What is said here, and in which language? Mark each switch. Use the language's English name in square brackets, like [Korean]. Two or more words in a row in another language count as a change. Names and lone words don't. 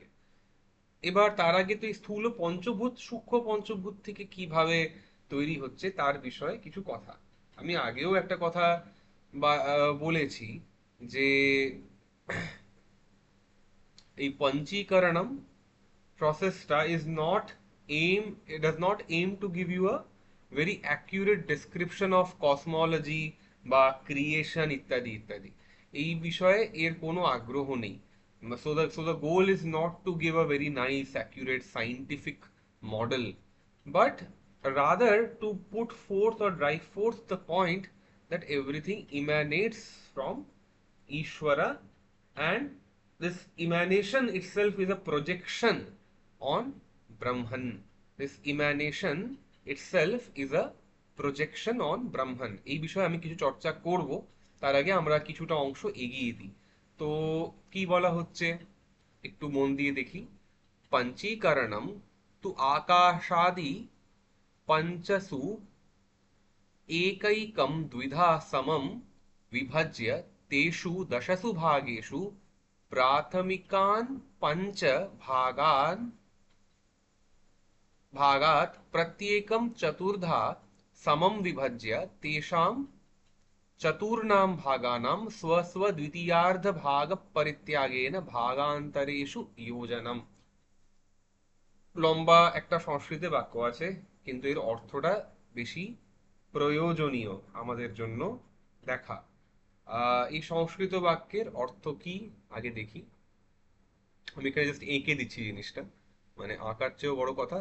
[Bangla] এবার তার আগে তো এই স্থূল পঞ্চভূত সূক্ষ্ম পঞ্চভূত থেকে কিভাবে তৈরি হচ্ছে তার বিষয়ে কিছু কথা। আমি আগেও একটা কথা বলেছি যে এই পঞ্চীকরণম [English] processটা is not it does not aim to give you a very accurate description of cosmology [Bangla] বা ক্রিয়েশন ইত্যাদি ইত্যাদি। এই বিষয়ে এর কোনো আগ্রহ নেই। [English] So the goal is not to give a very nice accurate scientific model, but rather to put forth or drive forth the point that everything emanates from Ishvara, and this emanation itself is a projection on Brahman. This emanation itself is a projection on Brahman. [Bangla] এই বিষয়ে আমি কিছু চর্চা করব, তার আগে আমরা কিছুটা অংশ এগিয়ে দিই। তো কি বলা হচ্ছে একটু মন দিয়ে দেখি। [Sanskrit] পঞ্চীকরণম তু আকাশাদি পঞ্চসু एकैकं द्विधा समं विभज्य तेषु दशसु भागेषु प्राथमिकान् पञ्च भागात् प्रत्येकं चतुर्धा समं विभज्य तेषां चतुर्णां भागानां स्वस्वद्वितीयार्धभागपरित्यागेन भागान्तरेषु योजनम्। [Bangla] লম্বা একটা সংস্কৃতে বাক্য আছে, কিন্তু এর অর্থটা বেশি প্রয়োজনীয় আমাদের জন্য দেখা। এই সংস্কৃত বাক্যের অর্থ কি আগে দেখি। আমি এখানে জাস্ট এঁকে দিচ্ছি জিনিসটা, মানে আঁকার চেয়েও বড় কথা।